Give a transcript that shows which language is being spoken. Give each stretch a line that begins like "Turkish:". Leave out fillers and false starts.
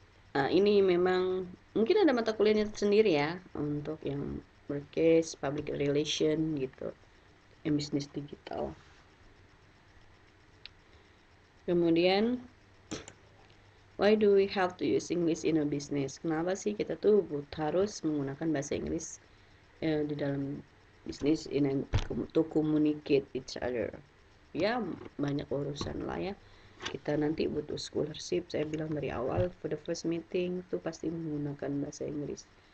Indonesian: Nah, ini memang mungkin ada mata kuliahnya sendiri ya untuk yang broadcast, public relation gitu, yang bisnis digital.
English: Kemudian, why do we have to use English in a business?
Indonesian: Kenapa sih kita tuh harus menggunakan bahasa Inggris di dalam bisnis ini
English: to communicate each other?
Indonesian: Ya banyak urusan lah ya, kita nanti butuh scholarship. Saya bilang dari awal,
English: for the first meeting
Indonesian: tuh pasti menggunakan bahasa Inggris.